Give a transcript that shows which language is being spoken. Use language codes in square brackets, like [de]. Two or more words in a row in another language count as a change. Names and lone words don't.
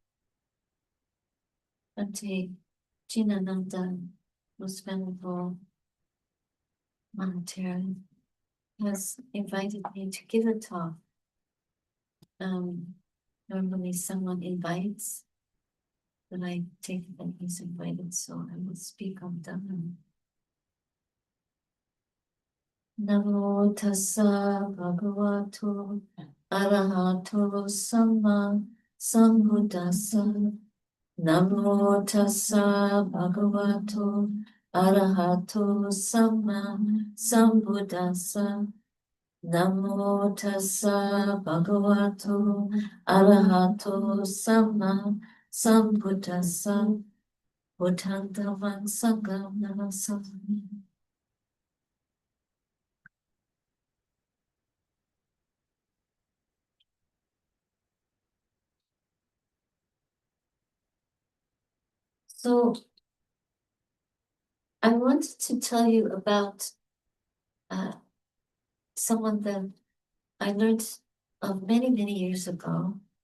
[en] Bhante Jinananda, most venerable monetary, has invited me to give a talk. Normally someone invites, but I take that he's invited, so I will speak on Dhamma. [pi] Namo tassa bhagavato arahato samma sambuddhassa. Namo tassa bhagavato arahato samma sambuddhassa. Namo tassa bhagavato arahato samma sambuddhassa. Buddhantavan sangam namasami. [en] So I wanted to tell you about someone that I learned of many, many years ago.